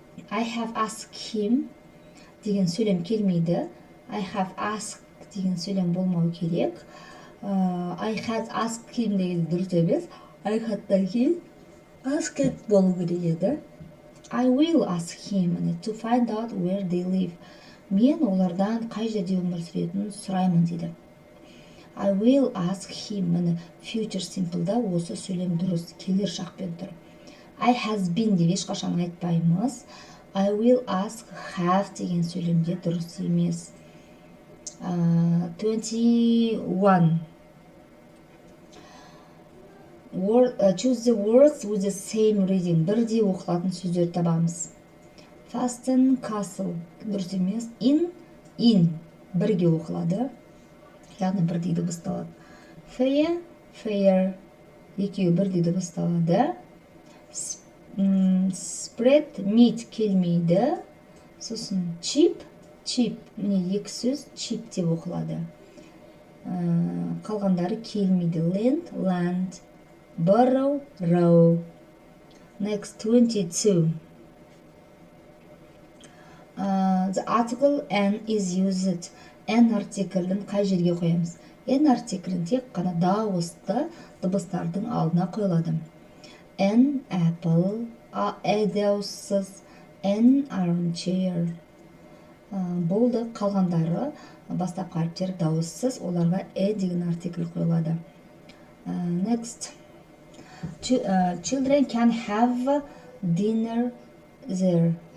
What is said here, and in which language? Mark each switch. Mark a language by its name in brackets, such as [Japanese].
[English] I have asked him [Kazakh] деген сөйлем келмейді. [English] I have asked [Kazakh] деген сөйлем болмау керек. [English] I had asked him [Kazakh] деген дұрыс емес. I had'дан кейін asked болу керек еді. [English] I will ask him to find out where they live. [Kazakh] Мен олардан қай жерде өмір сүретінін сұраймын дейді. [English] I will ask him. [Kazakh] Future simple'да осы сөйлем дұрыс, келер шақпен тұр. [English] I has been [Kazakh] деп ешқашан айтпаймыз. [English] I will ask have [Kazakh] деген сөйлемде дұрыс емес. 21. [English] Choose the words with the same reading. [Kazakh] Бірдей оқылатын сөздер табамыз. Fasten, castle. Дұрыс емес. In. Бірге оқылады. Яғни бірдей дыбысталады. [English] Fair. [Kazakh] Екеуі бірдей дыбысталады. Spread, meat келмейді. Сосын cheap. Міне екі сөз cheap деп оқылады. Қалғандары келмейді. Land. Borrow, row. [English] Next, 22. [Kazakh] The article an is used. An артиклін қай жерге қоямыз? An артиклін тек қана дауысты дыбыстардың алдына қойылады. [English] An apple, a [Kazakh] дауыссыз, [English] an armchair. [Kazakh] Болды, қалғандары бастапқы әріптер дауыссыз, оларға деген артикль қойылады. [English] Next. Children can have dinner there.